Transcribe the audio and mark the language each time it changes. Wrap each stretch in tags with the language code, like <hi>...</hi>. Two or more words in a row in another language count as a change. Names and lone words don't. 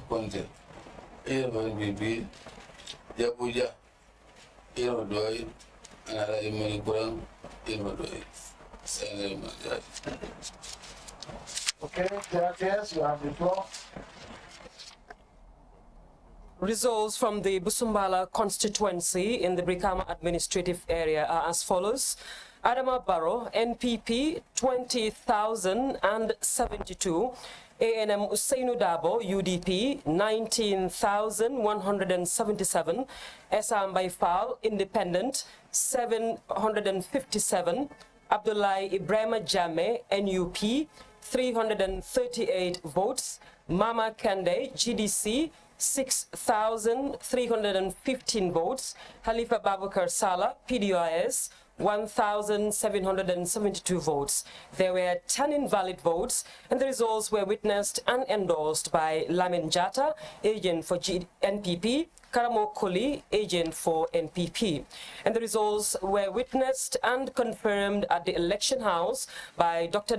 <en>Conte, agent for NPP, Jabuja, agent for Doi, and Alaji Manikurang, agent for Doi. Okay, Grts, you have the floor. Results from the Busumbala constituency in the Brikama administrative area are as follows. Adama Barrow, NPP, 20,072. ANM Usainu Dabo, UDP, 19,177. Esambay Fal, Independent, 757. Abdullah Ibrahima Jame, NUP, 338 votes. Mama Kande, GDC, 6,315 votes. Halifa Babukar Sala, PDIS, 1,772 votes. There were 10 invalid votes, and the results were witnessed and endorsed by Lamin Jata, agent for NPP, Karamo Koli, agent for NPP. And the results were witnessed and confirmed at the election house by Dr.</en>